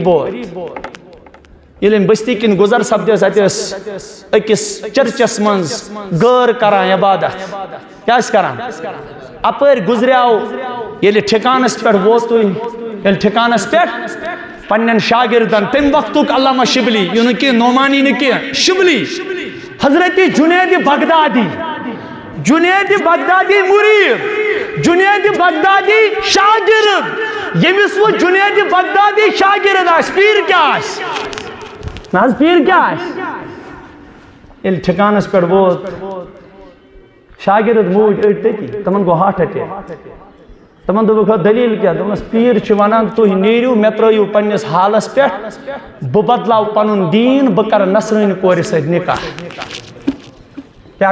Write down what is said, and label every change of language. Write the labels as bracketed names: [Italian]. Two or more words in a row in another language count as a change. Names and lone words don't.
[Kashmiri] بور ییٚلہِ بستی کِنۍ گُزر سپدیس اتہِ ٲس أکِس چرچس منٛز غٲر کران عبادت کیٛاہ ٲسۍ کران اپٲرۍ گُزریاو ییٚلہِ ٹھِکانس پٮ۪ٹھ ووتُے ییٚلہِ ٹھِکانس پٮ۪ٹھ پننٮ۪ن شاگردن تمہِ وقتُک علامہ شبلی یہِ نہٕ کینٛہہ نعمانی نہٕ کینٛہہ شبلی حضرت جنید بغدادی مرید جنید بغدادی شاگرد ییٚمِس وۄنۍ جنید بغدادی شاگرد آسہِ پیٖر کیٛاہ آسہِ نہ حظ پیٖر کیٛاہ آسہِ ییٚلہِ ٹھِکانس پٮ۪ٹھ ووت شاگرد موٗدۍ أڑۍ تٔتی تِمن گوٚو [English] heart attack [Kashmiri] تمن دوٚپُکھ دلیٖل کیٛاہ دوٚپنس پیٖر چھِ ونان تُہۍ نیٖرِو مےٚ ترٲیِو پننِس حالس پٮ۪ٹھ بہٕ بدلاو پنُن دیٖن بہٕ کرٕ نصرٲنۍ کورِ سۭتۍ نکاح کیٛاہ